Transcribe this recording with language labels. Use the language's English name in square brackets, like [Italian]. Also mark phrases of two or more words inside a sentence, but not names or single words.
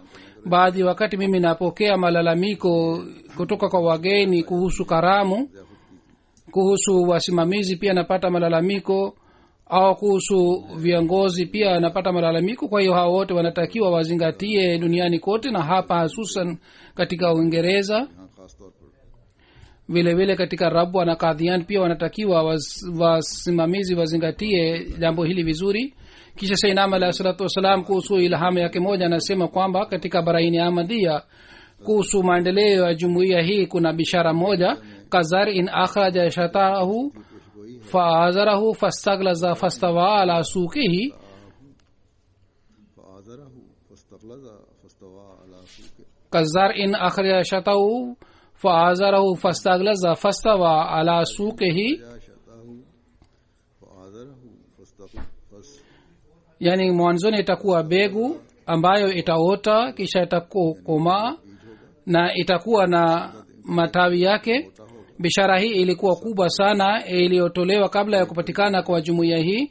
[Swahili] Baadhi wakati mimi napokea malalamiko kutoka kwa wageni kuhusu karamu, kuhusu wasimamizi pia napata malalamiko, au kuhusu viongozi pia napata malalamiko. Kwa hiyo hao wote wanatakiwa wazingatie duniani kote, na hapa hususan katika Uingereza. [Urdu] یہاں خاص طور پر [Swahili] vile vile katika Rabwa na Kadhian pia wanatakiwa wasimamizi wazingatie jambo hili vizuri. Kisha Sayyidina [Arabic] عليه الصلاة والسلام [Swahili] kuhusu ilhamu yake moja anasema kwamba katika Baraini Ahmadiyya kuhusu maendeleo ya jumuiya hii kuna bishara moja, [Arabic] كزرع أخرج شطأه فآزره فاستغلظ فاستوى على سوقه, فآزره فاستغلظ فاستوى على سوقه كزرع أخرج شطأه فآزره فاستغلظ فاستوى على سوقه. شتاه فآزره [Swahili] Yani mwanzoni itakuwa begu ambayo itaota kisha itakomaa na itakuwa na matawi yake. Bishara hii ilikuwa kubwa sana, iliyotolewa kabla ya kupatikana kwa jumuiya hii.